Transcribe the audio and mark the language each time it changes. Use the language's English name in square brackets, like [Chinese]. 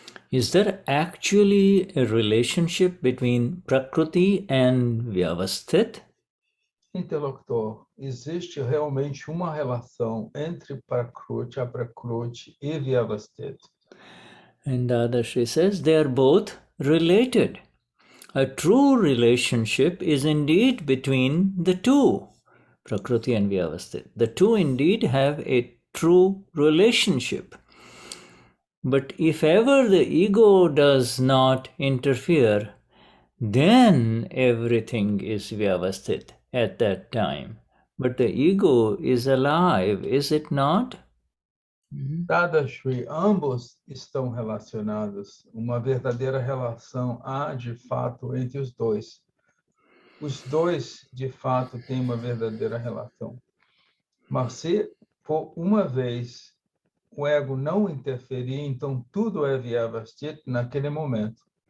[English] Is there actually a relationship between Prakriti and Vyavasthit? [Portuguese] Interlocutor, existe realmente uma relação entre Prakriti, a Prakriti e Vyavasthit? [English] And Dadashri says they are both related. A true relationship is indeed between the two, Prakriti and Vyavasthit. The two indeed have a true relationship. But if ever the ego does not interfere, then everything is Vyavasthit at that time. But the ego is alive, is it not? [Portuguese] Dadashri, ambos estão relacionados. Uma verdadeira relação há, de fato, entre os dois. Os dois, de fato, têm uma verdadeira relação. Mas se, por uma vez, o ego não interferir, então tudo é Vyavasthit naquele momento.